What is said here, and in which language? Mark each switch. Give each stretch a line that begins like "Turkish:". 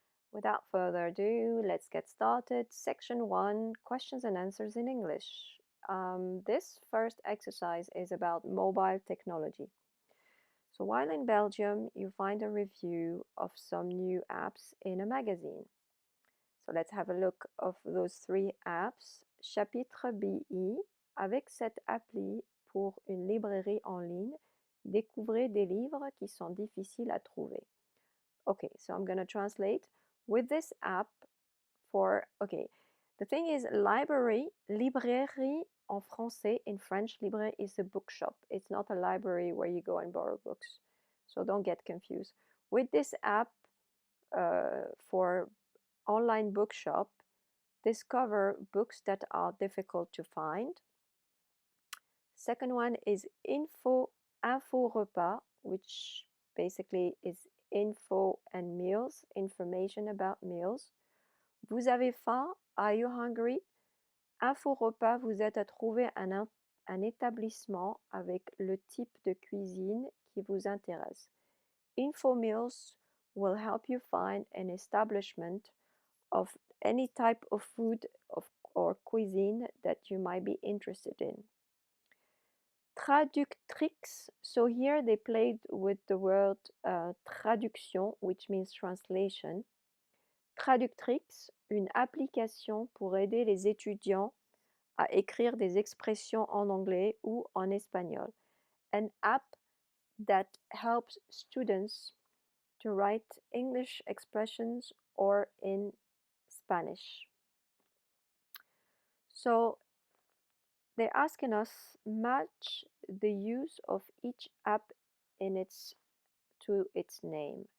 English: Without further ado, let's get started. Section 1, questions and answers in English. This first exercise is about mobile technology. So while in Belgium, you find a review of some new apps in a magazine. So let's have a look of those 3 apps.
French: Chapitre BI, avec cette appli pour une librairie en ligne, découvrez des livres qui sont difficiles à trouver.
English: Okay, so I'm going to translate. With this app the thing is
French: librairie en français,
English: in French, librairie is a bookshop. It's not a library where you go and borrow books. So don't get confused. With this app for online bookshop, discover books that are difficult to find. Second one is info repas, which basically is info and meals, information about meals.
French: Vous avez faim?
English: Are you hungry?
French: Info repas vous aide à trouver un établissement avec le type de cuisine qui vous intéresse.
English: Info meals will help you find an establishment of any type of food or cuisine that you might be interested in. Traductrix, so here they played with the word traduction, which means translation.
French: Traductrix, une application pour aider les étudiants à écrire des expressions en anglais ou en espagnol.
English: An app that helps students to write English expressions or in Spanish. So they're asking us match the use of each app to its name.